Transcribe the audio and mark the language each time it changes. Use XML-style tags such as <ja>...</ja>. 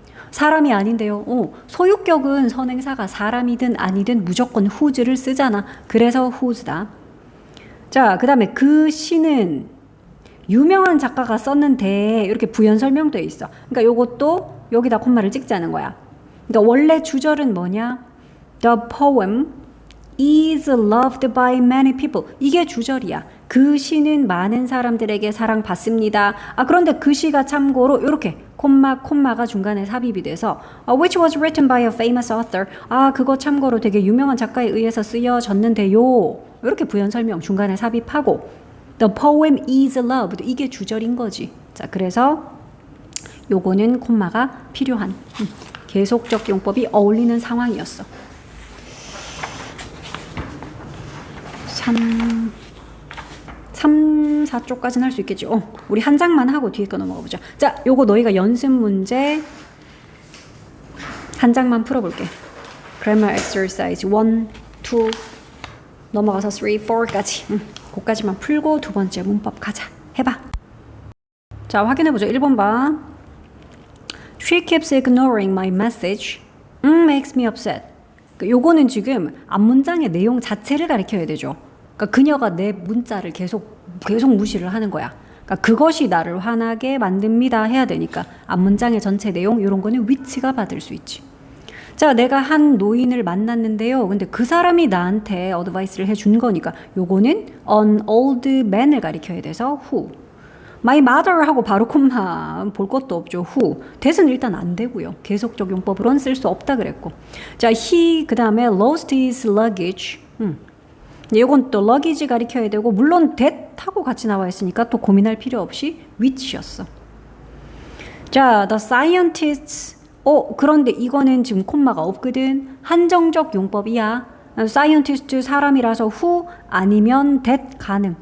<ko>사람이 아닌데요. 소유격은 선행사가 사람이든 아니든 무조건 whose를 쓰잖아. 그래서 whose다. 자, 그 다음에 그 시는 유명한 작가가 썼는데 이렇게 부연 설명돼 있어. 그러니까 요것도 여기다 콤마를 찍자는 거야. 그러니까 원래 주절은 뭐냐?</ko> <en>The poem is loved by many people.</en> <ko>이게 주절이야. 그 시는 많은 사람들에게 사랑받습니다. 그런데 그 시가 참고로 이렇게 콤마가 중간에 삽입이 돼서</ko> <en>which was written by a famous author.</en> <ko>그거 참고로 되게 유명한 작가에 의해서 쓰여졌는데요. 이렇게 부연 설명 중간에 삽입하고</ko> <en>The poem is loved.</en> <ko>이게 주절인 거지. 자, 그래서 요거는 콤마가 필요한 계속적 용법이 어울리는 상황이었어. 3, 4쪽까지는 할 수 있겠지. 우리 한 장만 하고 뒤에 거 넘어가 보자. 자, 요거 너희가 연습 문제 한 장만 풀어볼게. Grammar exercise 1, 2 넘어가서 3, 4까지. 그까지만 풀고 두 번째 문법 가자. 해봐. 자, 확인해보자. 1번 봐.</ko> <en>She keeps ignoring my message. Makes me upset.</en> <ko>요거는 지금 앞문장의 내용 자체를 가리켜야 되죠. 그러니까 그녀가 내 문자를 계속 무시를 하는 거야. 그러니까 그것이 나를 화나게 만듭니다 해야 되니까 앞문장의 전체 내용 이런 거는 which가 받을 수 있지. 자, 내가 한 노인을 만났는데요. 근데 그 사람이 나한테 어드바이스를 해준 거니까 요거는 an old man을 가리켜야 돼서 who. My mother 하고 바로 콤마 볼 것도 없죠.</ko> <en>who.</en> <ko>that은 일단 안 되고요. 계속적 용법으로는 쓸 수 없다 그랬고.</ko> <en>자, he</en> <ko>그 다음에</ko> <en>lost his luggage.</en> <ko>이건 또 luggage 가리켜야 되고 물론 that하고 같이 나와 있으니까 또 고민할 필요 없이 which였어.</ko> <en>자, the scientists.</en> <ko>그런데 이거는 지금 콤마가 없거든. 한정적 용법이야. scientist 사람이라서 who 아니면 that 가능.</ko>